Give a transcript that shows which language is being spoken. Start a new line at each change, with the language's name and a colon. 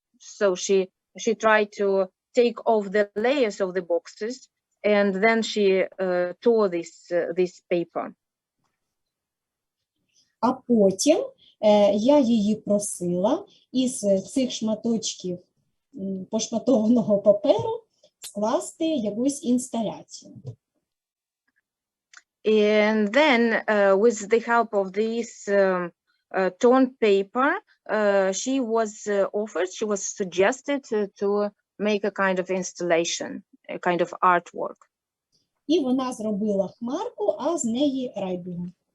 English: So she tried to take off the layers of the boxes, and then she tore this paper.
Ukrainian: А потім я її просила із цих шматочків пошматованого паперу скласти якусь інсталяцію.
English: And then, with the help of this torn paper, she was suggested to make a kind of installation, a kind of artwork.
Ukrainian: І вона зробила хмарку, а з неї райдугу.